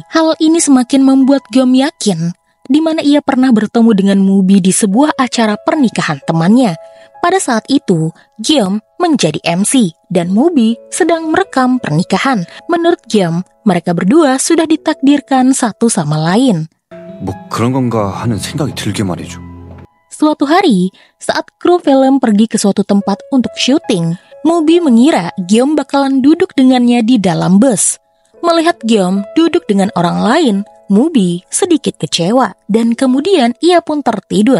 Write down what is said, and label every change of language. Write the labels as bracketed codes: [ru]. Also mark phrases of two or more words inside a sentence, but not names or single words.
[id] Hal ini semakin membuat Gyeom yakin di mana ia pernah bertemu dengan Mubi di sebuah acara pernikahan temannya. Pada saat itu, Gyeom menjadi MC dan Mubi sedang merekam pernikahan. Menurut Gyeom, mereka berdua sudah ditakdirkan satu sama lain. [ko] 뭐 그런 건가 하는 생각이 들게 말이죠. [id] Suatu hari, saat kru film pergi ke suatu tempat untuk syuting, Mubi mengira Gyeom bakalan duduk dengannya di dalam bus. Melihat Gyeom duduk dengan orang lain, Mubi sedikit kecewa dan kemudian ia pun tertidur.